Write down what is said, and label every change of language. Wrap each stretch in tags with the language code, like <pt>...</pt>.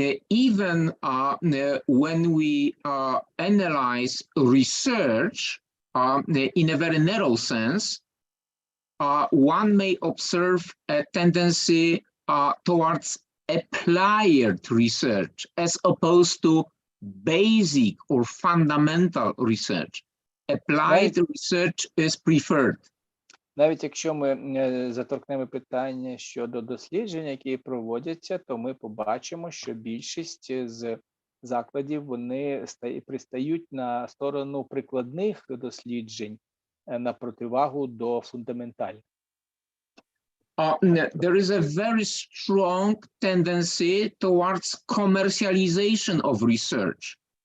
<en>Even when we analyze research in a very narrow sense, one may observe a tendency towards applied research as opposed to basic or fundamental research. Applied research is preferred.</en> <uk>Навіть якщо ми заторкнемо питання щодо досліджень, які проводяться, то ми побачимо, що більшість з закладів, вони пристають на сторону прикладних досліджень на противагу до фундаментальних.</uk> <en>There is a very strong tendency towards commercialization of research.</en>